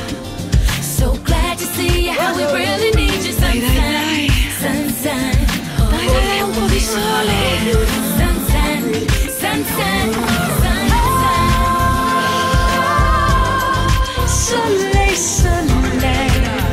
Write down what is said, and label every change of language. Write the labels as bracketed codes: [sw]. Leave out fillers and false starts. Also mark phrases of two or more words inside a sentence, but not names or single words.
[en] So glad to see how we really need you, sunshine. Sunshine. [it] Dai, dai, un po' di sole. [en] Sunshine. Sunshine. [fr] Soleil, soleil.